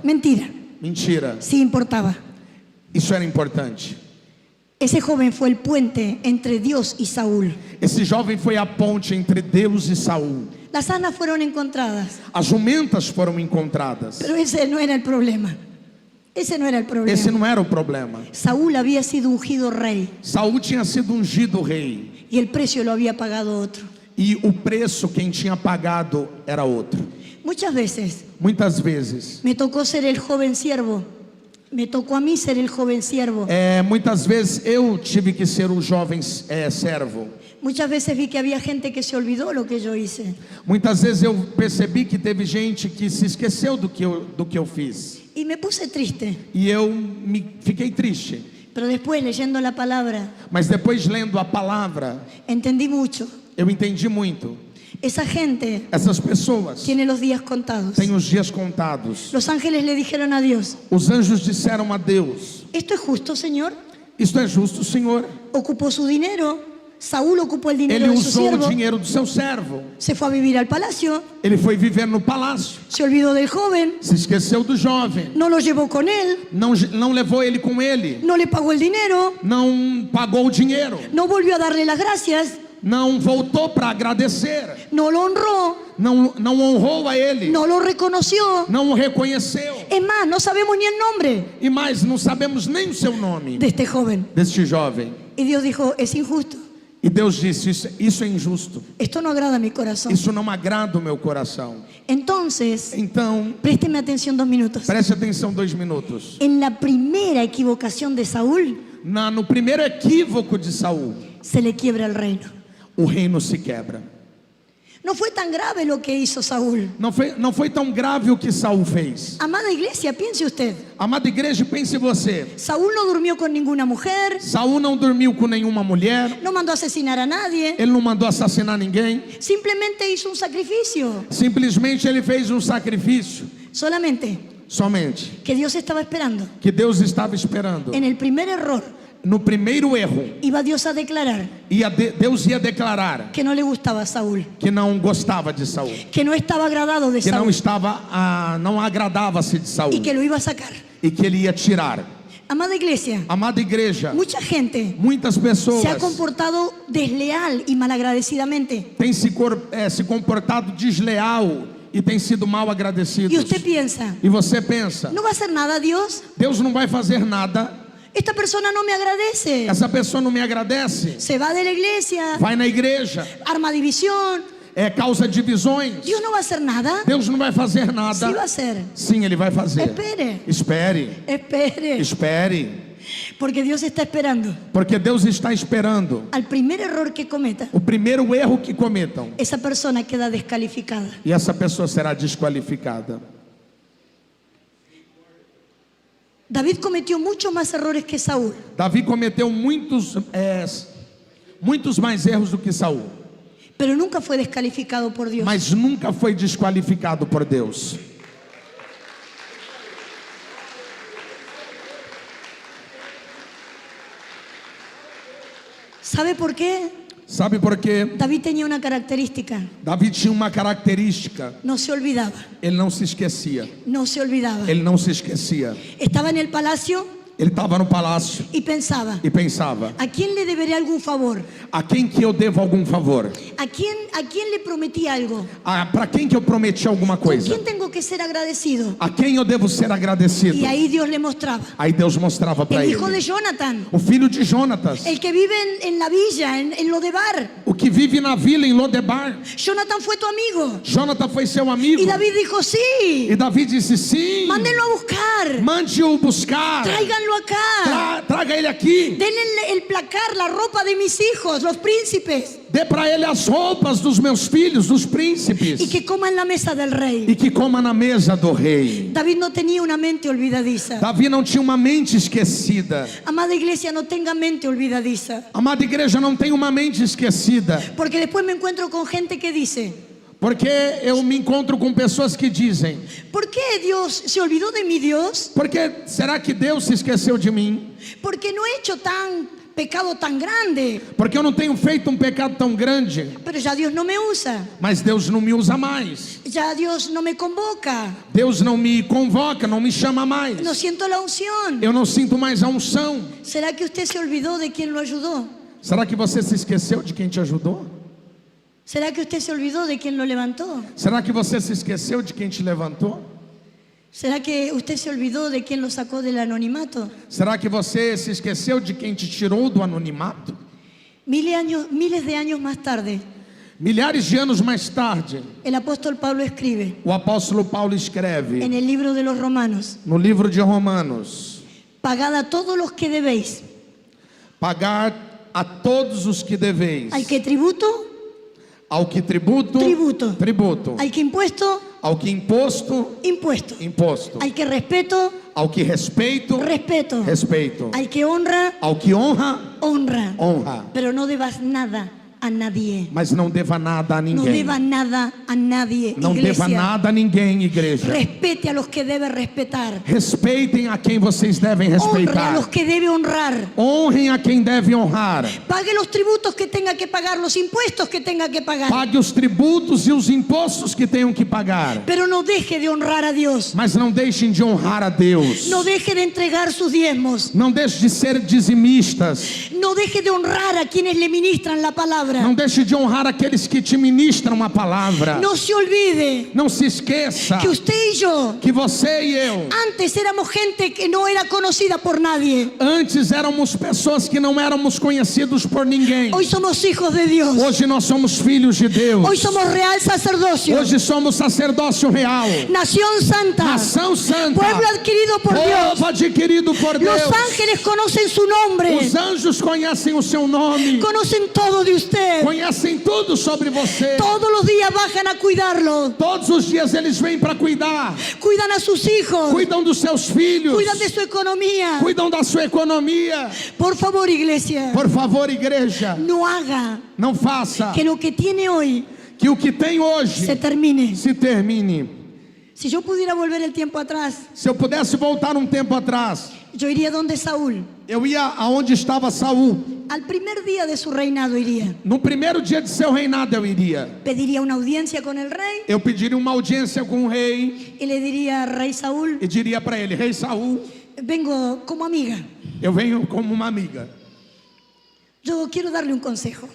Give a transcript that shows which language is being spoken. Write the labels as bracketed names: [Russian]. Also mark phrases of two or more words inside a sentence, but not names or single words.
[Spanish] Mentira, Mentira. sí importaba. [Portuguese] Isso era importante. [Spanish] Ese joven fue el puente entre Dios y Saúl. [Portuguese] Esse jovem foi a ponte entre Deus e Saul. [Spanish] Las asnas fueron encontradas, [Portuguese] As jumentas foram encontradas. [Spanish] pero ese no era el problema. Ese no era el problema. [Portuguese] Esse não era o problema. [Spanish] Saúl había sido ungido rey [Portuguese] Saul tinha sido ungido rei. [Spanish] y el precio lo había pagado otro. [Portuguese] E o preço quem tinha pagado era outro. [Spanish] Muchas veces [Portuguese] Muitas vezes. [Spanish] me tocó ser el joven siervo. [Portuguese] Me tocou a mim ser [Spanish] el joven siervo. [Portuguese] Muitas vezes eu tive que ser o jovem servo. [Spanish] Muchas veces vi que había gente que se olvidó lo que yo hice. [Portuguese] Muitas vezes eu percebi que teve gente que se esqueceu do que eu fiz. [Spanish] Y me puse triste. [Portuguese] E eu fiquei triste. [Spanish] Pero después, leyendo la palabra, [Portuguese] Mas depois, lendo a palavra, [Spanish] entendí mucho. [Portuguese] eu entendi muito. [Spanish] Esa gente [Portuguese] Essas pessoas [Spanish] tiene los días contados. [Portuguese] têm os dias contados. [Spanish] Los ángeles le dijeron a Dios, [Portuguese] Os anjos disseram a Deus: [Spanish] ¿esto es justo, Señor? [Portuguese] isto é justo, Senhor? [Spanish] Ocupó su dinero, Saúl ocupó el dinero [Portuguese] Ele [Spanish] de su [Portuguese] usou o [Spanish] siervo, [Portuguese] dinheiro do seu servo. [Spanish] se fue a vivir al palacio, [Portuguese] Ele foi viver no palácio. [Spanish] se olvidó del joven, [Portuguese] Se esqueceu do jovem. [Spanish] no lo llevó con él, [Portuguese] Não levou ele com ele. [Spanish] no le pagó el dinero, [Portuguese] Não pagou o dinheiro. [Spanish] no volvió a darle las gracias, [Portuguese] Não voltou para agradecer. [Spanish] no lo honró, [Portuguese] Não honrou a ele. [Spanish] no lo reconoció. [Portuguese] Não o reconheceu. [Spanish] Es más, no sabemos ni el nombre [Portuguese] E mais, não sabemos nem o seu nome [Spanish] de este joven. [Portuguese] deste jovem. [Spanish] Y Dios dijo, es injusto, [Portuguese] E Deus disse: isso é injusto. [Spanish] esto no agrada a mi corazón. [Portuguese] Isso não agrada o meu coração. [Spanish] Entonces, [Portuguese] Então, [Spanish] présteme atención 2 minutos. [Portuguese] preste atenção 2 minutos. [Spanish] En la primera equivocación de Saúl, [Portuguese] No primeiro equívoco de Saul, [Spanish] se le quiebra el reino. [Portuguese] o reino se quebra. [Spanish] No fue tan grave lo que hizo Saúl. [Portuguese] Não foi tão grave o que Saul fez. [Spanish] Amada iglesia, piense usted. [Portuguese] Amada igreja, pense você. [Spanish] Saúl no durmió con ninguna mujer, [Portuguese] Saul não dormiu com nenhuma mulher. [Spanish] no mandó a asesinar a nadie, [Portuguese] Ele não mandou assassinar ninguém. [Spanish] simplemente hizo un sacrificio. [Portuguese] Simplesmente ele fez um sacrifício. [Spanish] Solamente [Portuguese] Somente. [Spanish] que Dios estaba esperando. [Portuguese] Que Deus estava esperando. [Spanish] En el primer error, [Portuguese] No primeiro erro, [Spanish] iba Dios a declarar [Portuguese] Deus ia declarar [Spanish] que no le gustaba a Saúl, [Portuguese] que não gostava de Saul. [Spanish] que no estaba agradado de [Portuguese] Que não [Spanish] Saúl [Portuguese] não agradava-se de Saul. [Spanish] y que lo iba a sacar. [Portuguese] E que ele ia tirar. [Spanish] Amada iglesia, [Portuguese] Amada igreja, [Spanish] mucha gente [Portuguese] muitas pessoas [Spanish] se ha comportado desleal y malagradeciamente. [Portuguese] têm se comportado desleal e têm sido mal agradecidos. [Spanish] Y usted piensa, [Portuguese] E você pensa: [Spanish] ¿no va a hacer nada Dios? [Portuguese] Deus não vai fazer nada. [Spanish] Esta persona no me agradece. [Portuguese] Essa pessoa não me agradece. [Spanish] Se va de la iglesia, [Portuguese] Vai na igreja, [Spanish] arma división. [Portuguese] causa divisões. [Spanish] Dios no va a hacer nada. [Portuguese] Deus não vai fazer nada. [Spanish] Sí va a hacer. [Portuguese] Sim, Ele vai fazer. [Spanish] Espere, [Portuguese] Espere, [Spanish] espere. [Portuguese] espere. [Spanish] Porque Dios está esperando [Portuguese] Porque Deus está esperando [Spanish] al primer error que cometa. [Portuguese] o primeiro erro que cometam. [Spanish] Esa persona queda descalificada. [Portuguese] E essa pessoa será desqualificada. [Spanish] David cometió muchos más errores que Saúl. [Portuguese] Davi cometeu muitos mais erros do que Saul, [Spanish] Pero nunca fue descalificado por Dios. [Portuguese] mas nunca foi desqualificado por Deus. [Spanish] ¿Sabe por qué? [Portuguese] Sabe por quê? [Spanish] David tenía una característica. [Portuguese] Davi tinha uma característica: [Spanish] No se olvidaba. [Portuguese] ele não se esquecia. [Spanish] No se olvidaba. [Portuguese] Ele não se esquecia. [Spanish] Estaba en el palacio [Portuguese] Ele estava no palácio [Spanish] y pensaba, [Portuguese] e pensava: [Spanish] ¿a quién le deberé algún favor? [Portuguese] a quem que eu devo algum favor? [Spanish] ¿A quién le prometí algo? [Portuguese] Para quem que eu prometi alguma [Spanish] ¿Con [Portuguese] coisa? [Spanish] quién tengo que ser agradecido? [Portuguese] A quem eu devo ser agradecido? [Spanish] Y ahí Dios le mostraba. [Portuguese] Aí Deus mostrava para [Spanish] El [Portuguese] ele: [Spanish] hijo de Jonathan, [Portuguese] o filho de Jonatas, [Spanish] el que vive en la villa, en Lodebar. [Portuguese] o que vive na vila em Lodebar. [Spanish] Jonathan fue tu amigo. [Portuguese] Jonathan foi seu amigo. [Spanish] Y David dijo, sí, [Portuguese] E Davi disse: sim, [Spanish] mándenlo a buscar, [Portuguese] mande-o buscar. [Spanish] tráiganlo acá. [Portuguese] Traga ele aqui. [Spanish] Denle el placar, la ropa de mis hijos, los príncipes, [Portuguese] Dê para ele as roupas dos meus filhos, dos príncipes. [Spanish] y que coma en la mesa del rey. [Portuguese] E que coma na mesa do rei. [Spanish] David no tenía una mente olvidadiza. [Portuguese] Davi não tinha uma mente esquecida. [Spanish] Amada iglesia, no tenga mente olvidadiza. [Portuguese] Amada igreja, não tem uma mente esquecida. [Spanish] Porque después me encuentro con gente que dice, [Portuguese] Porque eu me encontro com pessoas que dizem: [Spanish] ¿por qué Dios se olvidó de mi Dios? [Portuguese] porque será que Deus se esqueceu de mim? [Spanish] Porque no he hecho pecado tan grande, [Portuguese] Porque eu não tenho feito um pecado tão grande. [Spanish] pero ya Dios no me usa, [Portuguese] Mas Deus não me usa mais. [Spanish] ya Dios no me convoca, [Portuguese] Deus não me convoca, não me chama mais. [Spanish] no siento la unción. [Portuguese] Eu não sinto mais a unção. [Spanish] ¿Será que usted se olvidó de quien lo ayudó? [Portuguese] Será que você se esqueceu de quem te ajudou? [Spanish] ¿Será que usted se olvidó de quien lo levantó? [Portuguese] Será que você se esqueceu de quem te levantou? [Spanish] ¿Será que usted se olvidó de quien lo sacó del anonimato? [Portuguese] Será que você se esqueceu de quem te tirou do anonimato? [Spanish] Miles de años más tarde, [Portuguese] Milhares de anos mais tarde, [Spanish] el apóstol Pablo escribe [Portuguese] o apóstolo Paulo escreve [Spanish] en el libro de los Romanos, [Portuguese] no livro de Romanos: [Spanish] pagad a todos los que debéis, [Portuguese] pagar a todos os que deveis, [Spanish] al que tributo, [Portuguese] ao que tributo, [Spanish] tributo, [Portuguese] tributo, [Spanish] al que impuesto, [Portuguese] Ao que imposto, [Spanish] impuesto. [Portuguese] imposto. [Spanish] Al que respeto, [Portuguese] Ao que respeito, [Spanish] respeto. [Portuguese] respeito. [Spanish] Al que honra, [Portuguese] Ao que honra, [Spanish] honra. [Portuguese] honra. [Spanish] Pero no debas nada a nadie. [Portuguese] Mas não deva nada a [Spanish] No [Portuguese] ninguém. [Spanish] deba nada a nadie. [Portuguese] Não [Spanish] Iglesia, [Portuguese] deva nada a ninguém, igreja. [Spanish] respete a los que debe respetar. [Portuguese] Respeitem a quem vocês devem [Spanish] Honre a [Portuguese] respeitar. [Spanish] los que debe honrar. [Portuguese] Honrem a quem deve honrar. [Spanish] Pague los tributos que tenga que pagar, los impuestos que tenga que pagar. [Portuguese] Pague os tributos e os impostos que tenham que pagar. [Spanish] Pero no deje de honrar a Dios. [Portuguese] Mas não deixem de honrar a Deus. [Spanish] No deje de entregar sus diezmos. [Portuguese] Não deixe de ser dizimistas. [Spanish] No deje de honrar a quienes le ministran la palabra. [Portuguese] Não deixe de honrar aqueles que te ministram a palavra. [Spanish] No se olvide [Portuguese] Não se esqueça [Spanish] que usted y yo [Portuguese] que você e eu [Spanish] antes éramos gente que no era conocida por nadie. [Portuguese] antes éramos pessoas que não éramos conhecidos por ninguém. [Spanish] Hoy somos hijos de Dios. [Portuguese] Hoje nós somos filhos de Deus. [Spanish] Hoy somos real sacerdocio. [Portuguese] Hoje somos sacerdócio real. [Spanish] Nación santa. [Portuguese] Nação santa. [Spanish] Pueblo adquirido por Dios. [Portuguese] Povo adquirido por Deus. [Spanish] Los ángeles conocen su nombre. [Portuguese] Os anjos conhecem o seu nome. [Spanish] Conocen todo de usted. [Portuguese] Conhecem tudo sobre você. [Spanish] Todos los días bajan a cuidarlo. [Portuguese] Todos os dias eles vêm para cuidar. [Spanish] Cuidan a sus hijos. [Portuguese] Cuidam dos seus filhos. [Spanish] Cuidan de su economía. [Portuguese] Cuidam da sua economia. [Spanish] Por favor, iglesia, [Portuguese] Por favor, igreja, [Spanish] no haga [Portuguese] não faça [Spanish] que lo que tiene hoy [Portuguese] que o que tem hoje [Spanish] se termine. [Portuguese] se termine. [Spanish] Si yo pudiera volver el tiempo atrás, [Portuguese] Se eu pudesse voltar um tempo atrás, [Spanish] yo iría donde Saúl. [Portuguese] eu ia aonde estava Saul. [Spanish] Al primer día de su reinado iría. [Portuguese] No primeiro dia de seu reinado eu iria. [Spanish] Pediría una audiencia con el rey [Portuguese] Eu pediria uma audiência com o rei [Spanish] y le diría, rey Saúl, [Portuguese] e diria para ele: Rei Saul, [Spanish] vengo como amiga. [Portuguese] eu venho como uma amiga. [Spanish] Yo quiero darle un consejo.